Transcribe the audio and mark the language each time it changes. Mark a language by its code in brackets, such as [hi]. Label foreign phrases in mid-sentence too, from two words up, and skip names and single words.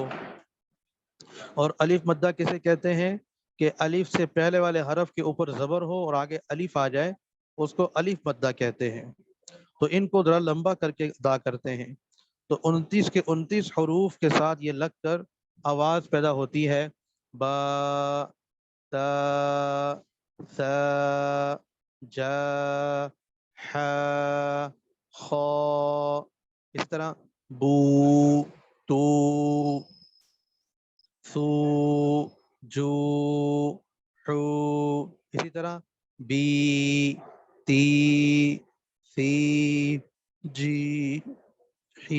[ur] اور الف مدہ کسے کہتے ہیں؟ کہ الف سے پہلے والے حرف کے اوپر زبر ہو اور آگے الف آ جائے, اس کو الف مدہ کہتے ہیں. تو ان کو ذرا لمبا کر کے ادا کرتے ہیں. تو 29 کے 29 حروف کے ساتھ یہ لگ کر آواز پیدا ہوتی ہے, با, تا, ثا, جا, ح, خ. اس طرح بو, تو, سو, جو, حو. اسی طرح بی, تی, سی, جی, ہی.